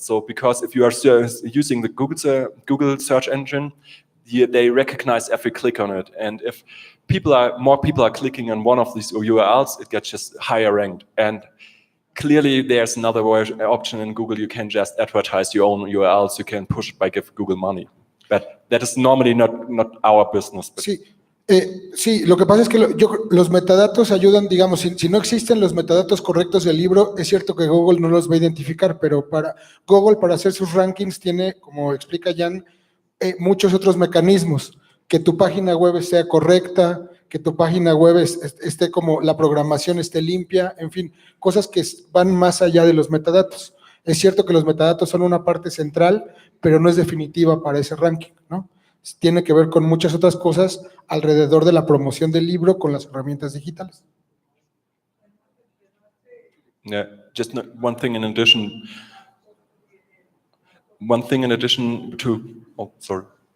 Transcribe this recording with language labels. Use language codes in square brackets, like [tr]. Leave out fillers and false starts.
[en] So because if you are using the Google search engine, they recognize every click on it, and if more people are clicking on one of these URLs, it gets just higher ranked. And clearly there's another option in Google. You can just advertise your own URLs. You can push it by give Google money, but that is normally not our business. [es] Sí, Sí, lo que pasa es que los metadatos ayudan, digamos, si no existen los metadatos correctos del libro, es cierto que Google no los va a identificar, pero Google para hacer sus rankings tiene, como explica Jan, muchos otros mecanismos, que tu página web sea correcta, que tu página web esté como la programación esté limpia, en fin, cosas que van más allá de los metadatos. Es cierto que los metadatos son una parte central, pero no es definitiva para ese ranking, ¿no? Tiene que ver con muchas otras cosas alrededor de la promoción del libro con las herramientas digitales. [en] Yeah, just one thing in addition. One thing in addition to, oh, sorry.